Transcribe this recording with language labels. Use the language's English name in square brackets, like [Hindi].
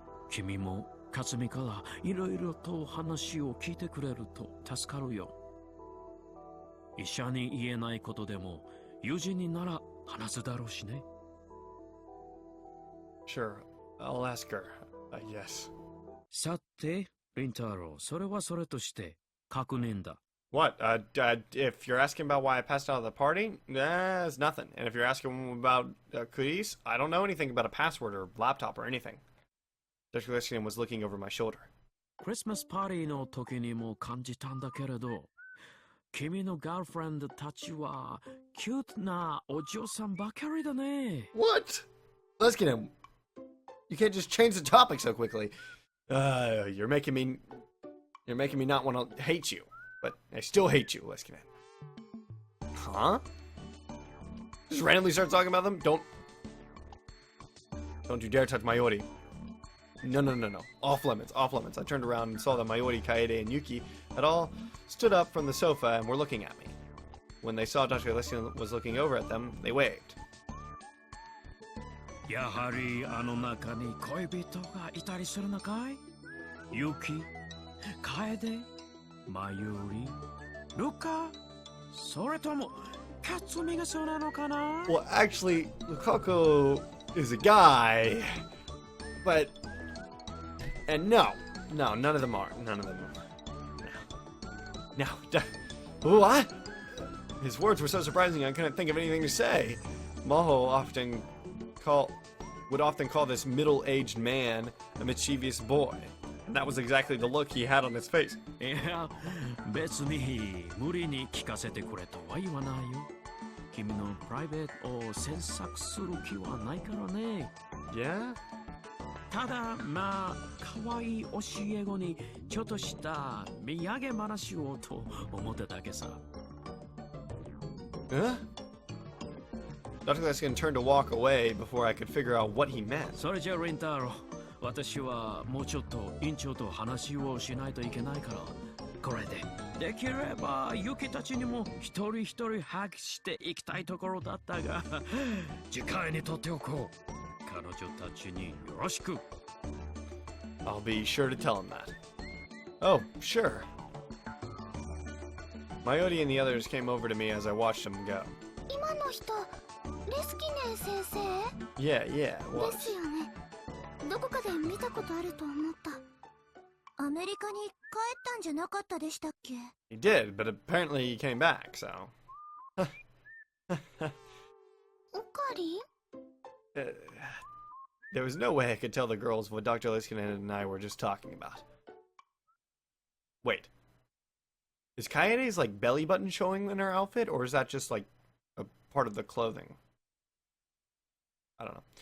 [Japanese] 君も克美からいろいろと話を聞いてくれると助かるよ。医者に言えないことでも友人になら話すだろうしね。 [English] Sure, I'll ask her, I guess. [Japanese] さて、リンタロウ、それはそれとして確認だ。 [English] What? If you're asking about why I passed out of the party, it's nothing. And if you're asking about Kuris, I don't know anything about a password or laptop or anything. Dr. Leskinen was looking over my shoulder. [Japanese] クリスマスパーティーの時にも感じたんだけれど、君のガールフレンドたちはキュートなお嬢さんばかりだね。 [English] What? Leskinen, you can't just change the topic so quickly. You're making me not want to hate you, but I still hate you, Leskinen. Huh? Just randomly start talking about them? Don't you dare touch Mayori. No. Off limits. I turned around and saw that Mayori, Kaede, and Yuki had all stood up from the sofa and were looking at me. When they saw Dr. Leskinen was looking over at them, they waved. [Japanese] やはりあの中に恋人がいたりするのかい？ユキ、カエデ、マユリ、ルカ、それともカツミがそうなのかな？ [English] Well, actually, Lukaku is a guy, but... And no, none of them are. No. What? His words were so surprising I couldn't think of anything to say. Maho would often call this middle-aged man a mischievous boy. And that was exactly the look he had on his face. [Japanese] いや、別に無理に聞かせてくれとは言わないよ。君のプライベートを詮索する気はないからね。 [English] Yeah? [Japanese] ただ、まあ、可愛い教え子にちょっとした土産話をと思っただけさ。 [English] Huh? Dr. Leskin turned to walk away before I could figure out what he meant. [Japanese] それじゃリンタロウ、私はもうちょっと院長と話をしないといけないから、これでできればユキたちにも一人一人ハグしていきたいところだったが、次回にとっておこう。彼女たちによろしく。 [English] I'll be sure to tell him that. Oh, sure. Mayodi and the others came over to me as I watched them go. [Japanese] 今の人レスキネン先生 [English] Yeah, yeah, [Japanese] で [English] what? [Japanese] すよね。どこかで見たことあると思った。アメリカに帰ったんじゃなかったでしたっけ？ [English] He did, but apparently he came back, so. [Japanese] おかり？ [English] There was no way I could tell the girls what Dr. Liskinen and I were just talking about. Wait. Is Kaede's, like, belly button showing in her outfit, or is that just, like, a part of the clothing? I don't know.